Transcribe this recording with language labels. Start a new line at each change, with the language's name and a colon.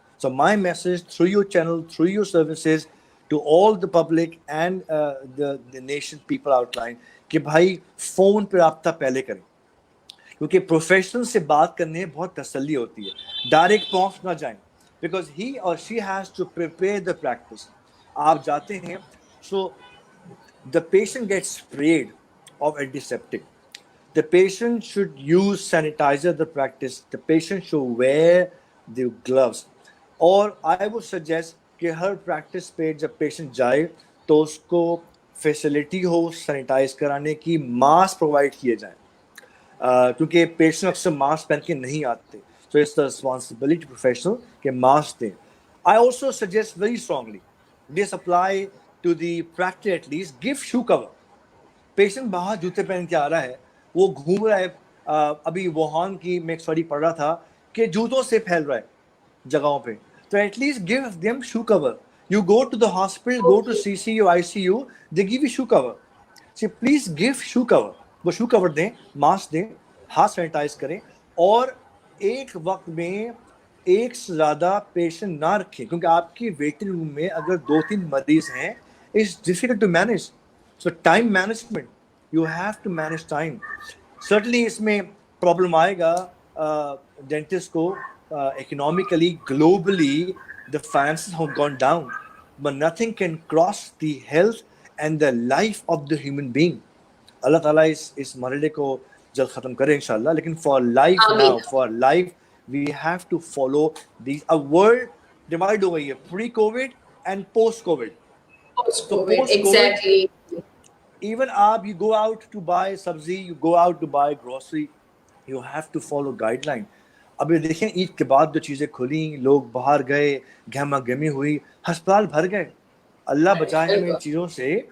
English: So my message through your channel, through your services, to all the public and the nation people outline
Urdu: کہ بھائی phone پہ رابطہ پہلے کریں, کیونکہ پروفیشنل سے بات کرنے میں بہت تسلی ہوتی ہے, ڈائریکٹ پہنچ نہ جائیں,
English: Because he or she has to prepare the practice.
Urdu: آپ جاتے ہیں,
English: So the patient gets sprayed of antiseptic. The patient should use sanitizer, the practice. The patient should wear the gloves.
Urdu: اور
English: I would suggest
Urdu: کہ ہر practice پہ جب patient جائے تو اس کو فیسلٹی ہو سینیٹائز کرانے کی, ماسک پرووائڈ کیے جائیں, کیونکہ پیشنٹ اکثر ماسک پہن کے نہیں آتے.
English: So it's the responsibility professional
Urdu: کہ ماسک دیں.
English: I also suggest very strongly, this apply to the practice at least, give shoe cover.
Urdu: Patient باہر جوتے پہن کے آ رہا ہے, وہ گھوم رہا ہے, ابھی ووہان کی میں ایک اسٹڈی پڑھ رہا تھا کہ جوتوں سے پھیل رہا ہے جگہوں پہ, تو
English: At least give them shoe cover. You go to the hospital, go to C C U, I C U, they give you shoe cover. See please give shoe cover.
Urdu: وہ شو کور دیں, ماسک دیں, ہاتھ سینیٹائز کریں, اور ایک وقت میں ایک سے زیادہ پیشنٹ نہ رکھیں, کیونکہ آپ کی ویٹنگ روم میں اگر 2-3 مریض ہیں,
English: It's difficult to manage. So time management, you have to manage time. Certainly
Urdu: اس میں پرابلم آئے گا ڈینٹسٹ کو,
English: economically, globally, the finances have gone down, but nothing can cross the health and the life of the human being.
Urdu: اللہ تعالیٰ اس مرحلے کو جلد ختم کرے انشاءاللہ, لیکن
English: for life now, for life, we have to follow these. A world divide
Urdu: ہو گئی ہے,
English: pre-COVID and post-COVID. Post-COVID, exactly. Even you go out to buy sabzi, you go out to buy grocery, you have to follow guideline.
Urdu: ابھی دیکھیں عید کے بعد جو چیزیں کھلیں, لوگ باہر گئے, گہما گہمی ہوئی, ہسپتال بھر گئے. اللہ بچائے ہمیں ان چیزوں سے.